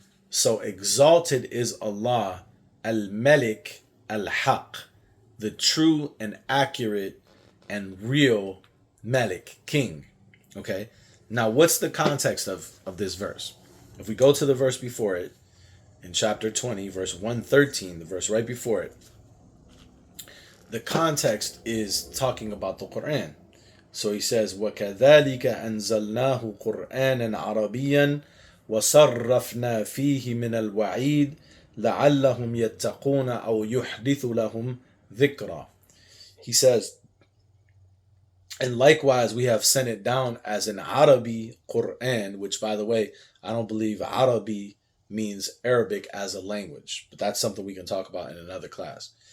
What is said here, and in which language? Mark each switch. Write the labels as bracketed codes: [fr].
[en] So exalted is Allah, al-Malik al-Haq, the true and accurate and real Malik, king. Okay, now what's the context of this verse? If we go to the verse before it, in chapter 20, verse 113, the verse right before it, the context is talking about the Quran. So he says, [ar] وَكَذَلِكَ أَنزَلْنَاهُ قُرْآنًا عَرَبِيًّا وَصَرَّفْنَا فِيهِ مِنَ الْوَعِيدِ لَعَلَّهُمْ يَتَّقُونَ أَوْ يُحْدِثُ لَهُمْ ذِكْرًا. [en] He says, and likewise we have sent it down as an Arabi Quran, which, by the way, I don't believe Arabi means Arabic as a language, but that's something we can talk about in another class.